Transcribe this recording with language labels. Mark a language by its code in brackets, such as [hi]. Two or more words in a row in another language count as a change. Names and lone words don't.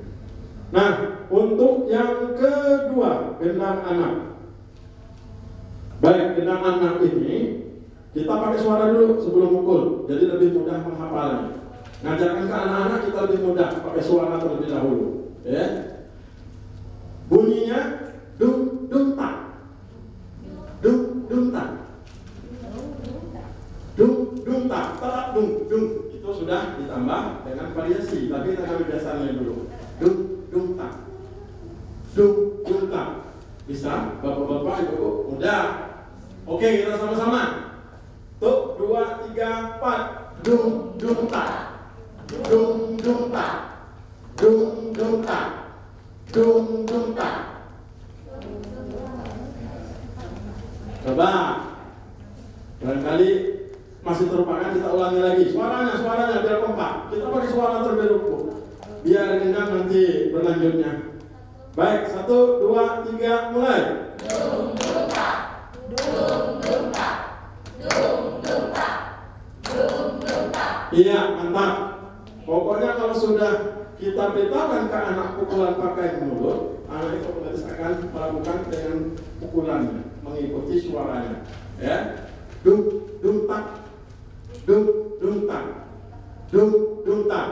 [id] Nah, untuk yang kedua, gendang anak. Baik, gendang anak ini kita pakai suara dulu sebelum mukul, jadi lebih mudah menghafalnya. Ngajarkan ke anak-anak kita lebih mudah pakai suara terlebih dahulu ya. Bunyinya dung dung tak, dung dung tak, dung dung tak, tetap dung dung. Itu sudah ditambah dengan variasi, tapi kita ambil dasarnya dulu. Dung dung tak, dung dung tak. Bisa bapak-bapak ibu mudah. Oke, kita sama-sama. Tuh 2 3 4. Dung dung tak, dung dung tak, dung dung tak, dung dung tak. Coba barangkali masih terlupakan, kita ulangi lagi suaranya biar kompak. Kita pakai suara terlebih dahulu biar gendang nanti berlanjutnya. Baik, 1 2 3 mulai. Dung dung tak, dung dung tak, dung dung tak, dung dung tak. Iya, mantap. Pokoknya kalau sudah kita beritahukan ke anak pukulan pakai mulut, anak itu otomatis akan melakukan dengan pukulannya, mengikuti suaranya. Ya, dung dung tak, dung dung tak, dung dung tak.